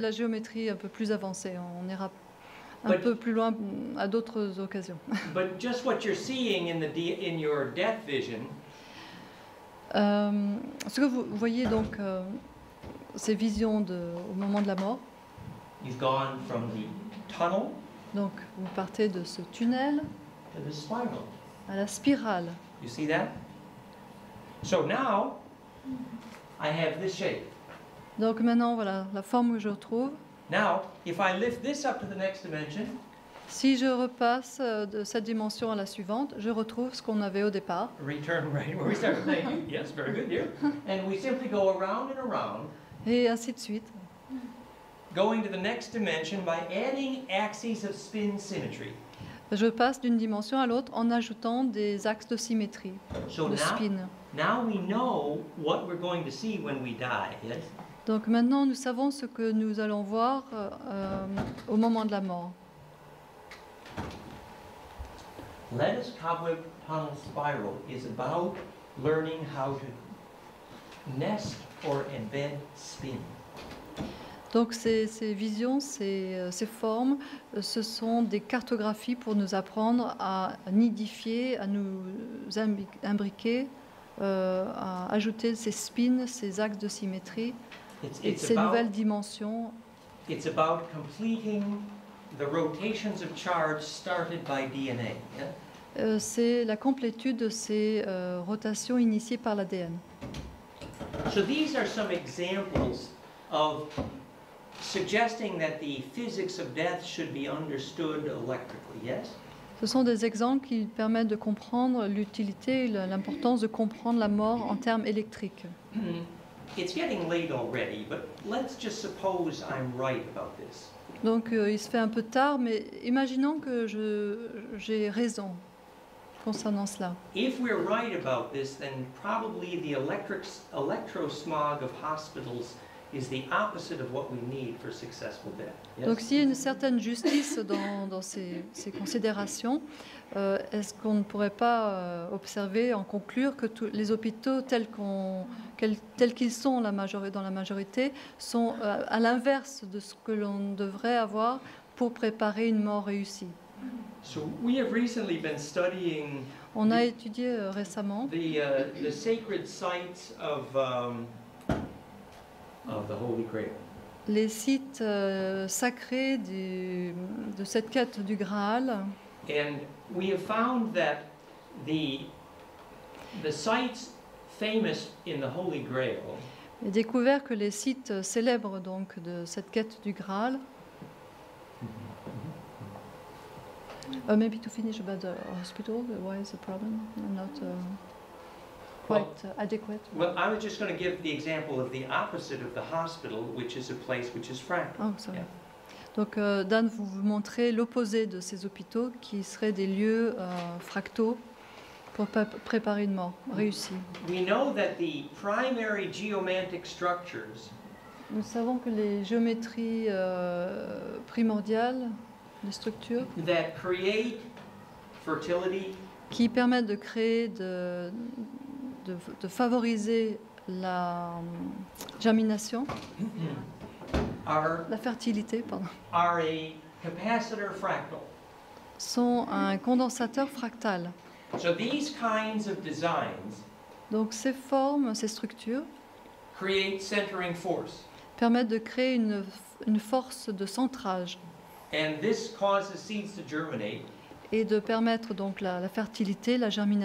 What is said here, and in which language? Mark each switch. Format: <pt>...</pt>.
<fr>la géométrie un peu plus avancée. On ira un</fr> <en>But-</en> <fr>peu plus loin à d'autres occasions.</fr> <en>But just what you're seeing in your death vision</en> <fr>Ce que vous voyez donc, ces visions au moment de la mort.</fr> <en>you've gone from the tunnel</en> <fr>Donc vous partez de ce tunnel</fr> <en>to the spiral.</en> <fr>à la spirale.</fr> <en>You see that? So now I have this shape.</en> <fr>Donc maintenant, voilà la forme que je retrouve.</fr> <en>Now, if I lift this up to the next dimension,</en> <fr>Si je repasse de cette dimension à la suivante, je retrouve ce qu'on avait au départ.</fr> <en>return right where we started. Thank you. Yes, very good here. And we simply go around and around,</en> <fr>Et ainsi de suite.</fr> <en>going to the next dimension by adding axes of spin symmetry.</en> <fr>Je passe d'une dimension à l'autre en ajoutant des axes de symétrie,</fr> <en>So</en> <fr>de spin.</fr> <en>now we know what we're going to see when we die. Yes.</en> <fr>Donc maintenant, nous savons ce que nous allons voir au moment de la mort.</fr> <en>Lattice Cobweb Tunnel Spiral is about learning how to nest or embed spin.</en> <fr>Donc ces visions, ces formes, ce sont des cartographies pour nous apprendre à nidifier, à nous imbriquer, à ajouter ces spins, ces axes de symétrie, et ces nouvelles dimensions.</fr> <en>It's about completing the rotations of charge started by DNA. Yeah?</en> <fr>C'est la complétude de ces rotations initiées par l'ADN.</fr> <en>So these are some examples of suggesting that the physics of death should be understood electrically, yes?</en> <fr>Ce sont des exemples qui permettent de comprendre l'utilité et l'importance de comprendre la mort en termes électriques.</fr> <en>It's getting late already, but let's just suppose I'm right about this.</en> <fr>Donc il se fait un peu tard, mais imaginons que j'ai raison concernant cela.</fr> <en>If we're right about this, then probably the electrosmog of hospitals is the opposite of what we need for successful death. Yes?</en> <fr>Donc s'il y a une certaine justice dans ces considérations, est-ce qu'on ne pourrait pas observer, en conclure que les hôpitaux tels qu'ils sont dans la majorité sont à l'inverse de ce que l'on devrait avoir pour préparer une mort réussie?</fr> <en>So we have recently been studying</en> <fr>On a étudié récemment</fr> <en>the sacred sites of the Holy Grail.</en> <fr>les sites sacrés de cette quête du Graal.</fr> <en>And we have found that the sites famous in the Holy Grail</en> <fr>J'ai découvert que les sites célèbres donc de cette quête du Graal.</fr> <en>Maybe to finish about the hospital, why is the problem not quite adequate? Well, I was just going to give the example of the opposite of the hospital, which is a place which is fractal. Oh, sorry. Yeah.</en> <fr>Donc Dan, vous montrez l'opposé de ces hôpitaux qui seraient des lieux fractaux pour préparer une mort réussie.</fr> <en>We know that the primary geomantic structures</en> <fr>Nous savons que les géométries primordiales, les structures</fr> <en>that create fertility,</en> <fr>qui permettent de créer, de favoriser la germination,</fr> <en>are</en> <fr>la fertilité, pardon,</fr> <en>a capacitor fractal.</en> <fr>sont un condensateur fractal.</fr> <en>So these kinds of designs</en> <fr>Donc ces formes, ces structures</fr> <en>create centering force,</en> <fr>permettent de créer une force de centrage</fr> <en>and this causes seeds to germinate.</en> <fr>et de permettre donc la fertilité, la germination.</fr>